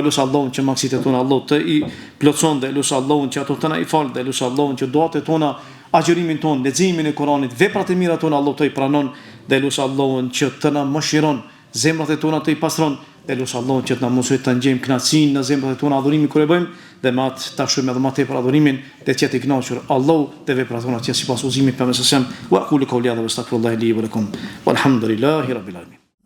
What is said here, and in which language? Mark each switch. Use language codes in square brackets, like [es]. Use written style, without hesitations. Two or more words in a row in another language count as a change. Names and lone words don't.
[sq] lut Allahun që mangësitë tona Allah të i plotson, dhe lut Allahun që ato të na i fal, dhe lut Allahun që duat e tona, agjërimin ton, leximin e Kuranit, veprat e mira tona Allah të i pranon, dhe lut Allahun që të na mëshiron, zemrat e tona të i pastron, dhe lut Allahun që të na mësoj të ngjejmë kënaqësinë në zemrat e tona adhurimin kur e bëjmë, dhe me atë ta shojmë edhe më tepër adhurimin, dhe të jetë i kënaqur Allahu dhe veprat tona të jenë sipas udhëzimit të pejgamberit. [ar] وقولوا قولي هذا واستغفر الله لي ولكم والحمد لله رب العالمين.